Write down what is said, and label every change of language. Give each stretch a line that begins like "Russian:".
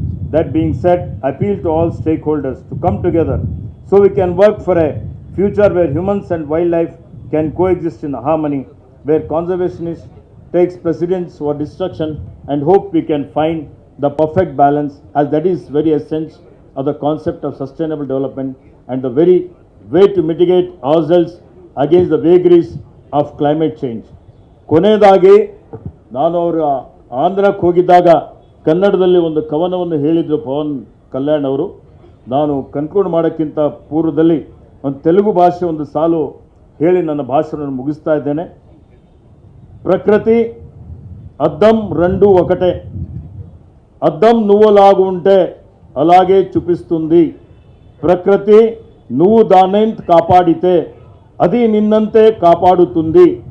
English: That being said, I appeal to all stakeholders to come together so we can work for a future where humans and wildlife can coexist in harmony, where conservationist takes precedence over destruction, and hope we can find the perfect balance, as that is very essential of the concept of sustainable development and the very way to mitigate ourselves against the vagaries of climate change.
Kannada: ಕೊನೆಯದಾಗಿ ನಾನು ಅವರ ಆಂಧ್ರಕ್ಕೆ ಹೋಗಿದ್ದಾಗ ಕನ್ನಡದಲ್ಲಿ ಒಂದು ಕವನವನ್ನು ಹೇಳಿದರು ಪವನ್ ಕಲ್ಯಾಣ್ ಅವರು. ನಾನು ಕನ್ಕ್ಲೂಡ್ ಮಾಡೋಕ್ಕಿಂತ ಪೂರ್ವದಲ್ಲಿ ಒಂದು ತೆಲುಗು ಭಾಷೆ ಒಂದು ಸಾಲು ಹೇಳಿ ನನ್ನ ಭಾಷಣವನ್ನು ಮುಗಿಸ್ತಾ ಇದ್ದೇನೆ.
Telugu: ప్రకృతి అద్దం రెండు ఒకటే, అద్దం నువ్వులాగా ఉంటే అలాగే చూపిస్తుంది. ప్రకృతి నువ్వు దాన్ని కాపాడితే అది నిన్నంతే కాపాడుతుంది.